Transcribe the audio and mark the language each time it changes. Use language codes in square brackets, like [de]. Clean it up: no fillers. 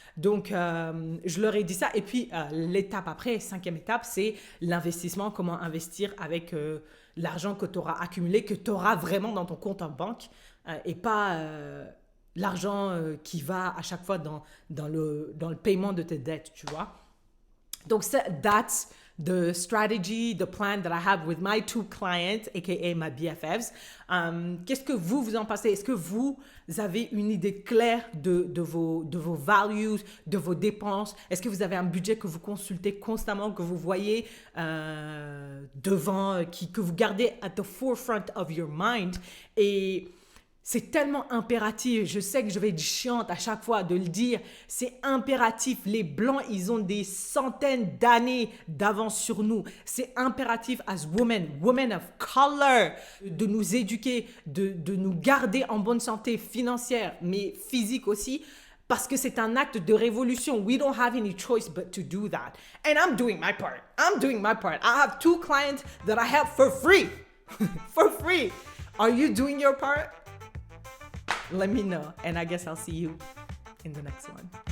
[fr] Donc, je leur ai dit ça. Et puis, l'étape après, 5e étape, c'est l'investissement. Comment investir avec l'argent que tu auras accumulé, que tu auras vraiment dans ton compte en banque et pas l'argent qui va à chaque fois dans le paiement de tes dettes, tu vois. [en] Donc, that's the strategy, the plan that I have with my 2 clients, aka my BFFs. [fr] Qu'est-ce que vous en pensez? Est-ce que vous avez une idée claire de vos values, de vos dépenses? Est-ce que vous avez un budget que vous consultez constamment, que vous voyez devant, que vous gardez [en] at the forefront of your mind? [fr] Et C'est tellement impératif. Je sais que je vais être chiante à chaque fois de le dire. C'est impératif. Les Blancs, ils ont des centaines d'années d'avance sur nous. C'est impératif [en] as women of color, [fr] de nous éduquer, de nous garder en bonne santé financière, mais physique aussi. Parce que c'est un acte de révolution. [en] We don't have any choice but to do that. And I'm doing my part. I'm doing my part. I have 2 clients that I help for free. For free. Are you doing your part? Let me know, and I guess I'll see you in the next one.